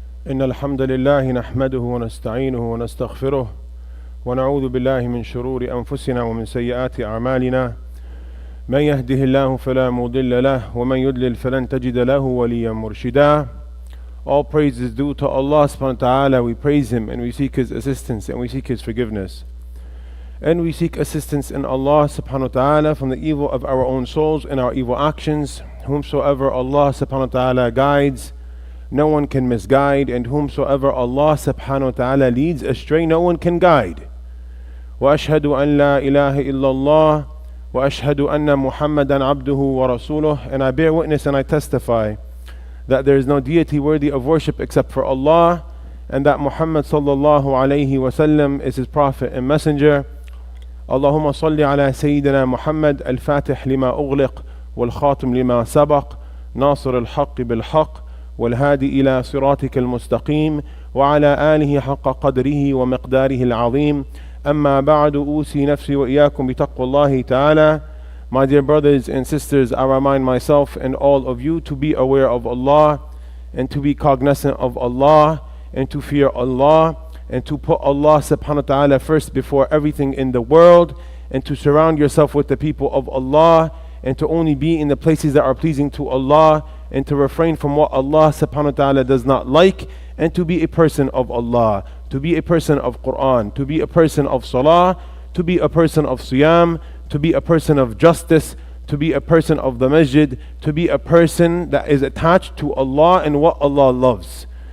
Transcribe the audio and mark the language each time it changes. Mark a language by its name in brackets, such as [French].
[Arabic] إن الحمد لله نحمده ونستعينه ونستغفره ونعوذ بالله من شرور أنفسنا ومن سيئات أعمالنا. من يهده الله فلا مضل له ومن يضلل فلن تجد له وليا مرشدا. [English] All praise is due to Allah subhanahu wa ta'ala. We praise Him and we seek His assistance and we seek His forgiveness. And we seek assistance in Allah subhanahu wa ta'ala from the evil of our own souls and our evil actions. Whomsoever Allah subhanahu wa ta'ala guides, no one can misguide, and whomsoever Allah subhanahu wa ta'ala leads astray, no one can guide. [Arabic] وأشهد أن لا إله إلا الله وأشهد أن محمدا عبده ورسوله. [English] And I bear witness and I testify that there is no deity worthy of worship except for Allah, and that Muhammad sallallahu alayhi wasallam is His prophet and messenger. [Arabic] اللهم صل على سيدنا محمد الفاتح لما أغلق والخاتم لما سبق ناصر الحق بالحق والهادي إلى صراطك المستقيم وعلى آله حق قدره ومقداره العظيم. أما بعد أوصي نفسي وإياكم بتقوى الله تعالى. [English] My dear brothers and sisters, I remind myself and all of you to be aware of Allah and to be cognizant of Allah and to fear Allah and to put Allah subhanahu wa ta'ala first before everything in the world, and to surround yourself with the people of Allah, and to only be in the places that are pleasing to Allah, and to refrain from what Allah subhanahu wa ta'ala does not like, and to be a person of Allah, to be a person of Quran, to be a person of Salah, to be a person of Siyam, to be a person of justice, to be a person of the Masjid, to be a person that is attached to Allah and what Allah loves.